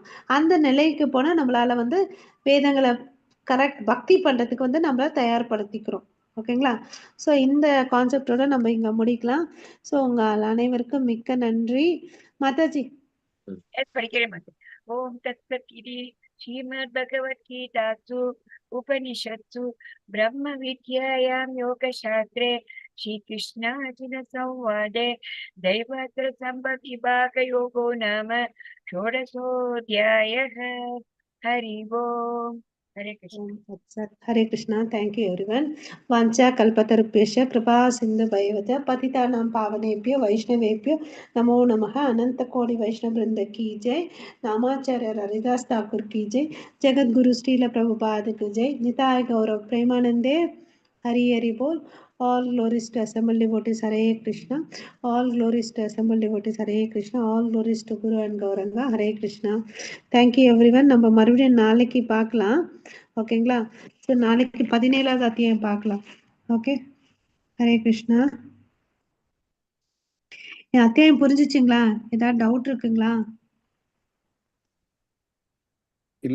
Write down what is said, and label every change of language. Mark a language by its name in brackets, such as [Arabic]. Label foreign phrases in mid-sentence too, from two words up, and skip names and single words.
[Tamil] அந்த நிலைக்கு போனா நம்மளால வந்து வேதங்களை கரெக்ட் பக்தி பண்றதுக்கு வந்து நம்மள தயார்படுத்திக்கிறோம். ஓகேங்களா? சோ இந்த கான்செப்டோட நம்ம இங்க முடிக்கலாம். சோ உங்க அனைவருக்கும் மிக்க நன்றி. மாதாஜி படிக்கிறேன் மாதாஜி. [Sanskrit] ॐ तत्सत् इति श्रीमद् भगवद्गीतासु उपनिषत्सु ब्रह्म विद्यायां योगशास्त्रे श्रीकृष्णार्जुन संवादे दैवात्र संभविभागयोगो नाम षोडशोऽध्यायः. हरि ओम्. हरे कृष्ण. हरे कृष्णा. [English] Thank you everyone. [Sanskrit] वाञ्छा कल्पतरुभ्यश्च कृपा सिन्धु भैवत पतितानां पावनेभ्यो वैष्णवेभ्यो नमो नमः. [Hindi] अनंत कोटि वैष्णव वृंद की जय. नामाचार्य हरिदास ठाकुर की जय. जगत गुरु श्रील प्रभुपाद की जय. [Bangla] নিতাই গৌর প্রেমানন্দে. হরি হরি বোল. [English] All glories to assembled devotees. Hare Krishna. All glories to assembled devotees. Hare Krishna. All glories to Guru and Gauranga. Hare Krishna. Thank you everyone. [Tamil] நம்ம மறுபடியும் நாளைக்கு பார்க்கலாம். ஓகேங்களா? ஸோ நாளைக்கு 17வது அத்தியாயம் பார்க்கலாம். ஓகே, ஹரே கிருஷ்ணா. என் அத்தியாயம் புரிஞ்சுச்சுங்களா? ஏதாவது டவுட் இருக்குங்களா? இல்ல